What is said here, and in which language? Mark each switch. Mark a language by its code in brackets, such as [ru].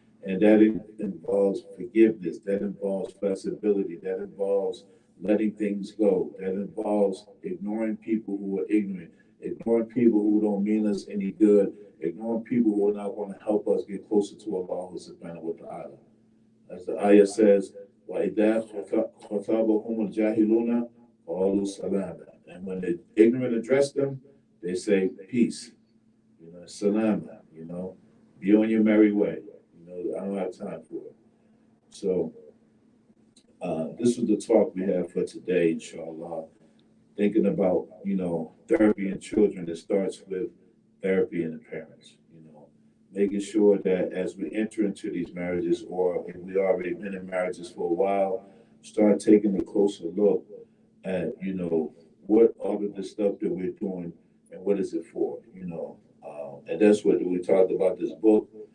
[en] And that involves forgiveness, that involves flexibility, that involves letting things go, that involves ignoring people who are ignorant, ignoring people who don't mean us any good, ignoring people who are not going to help us get closer to Allah subhanahu wa ta'ala. As the ayah says, [ar] وَإِذَا خَطَبَهُمُ الْجَاهِلُونَ قَالُوا سَلَامًا. [en] And when the ignorant address them, they say peace, salama, be on your merry way. I don't have time for it. So this was the talk we have for today, inshallah. Thinking about, therapy in children, it starts with therapy in the parents, making sure that as we enter into these marriages, or if we already been in marriages for a while, start taking a closer look at, what all of the stuff that we're doing and what is it for, and that's what we talked about this book.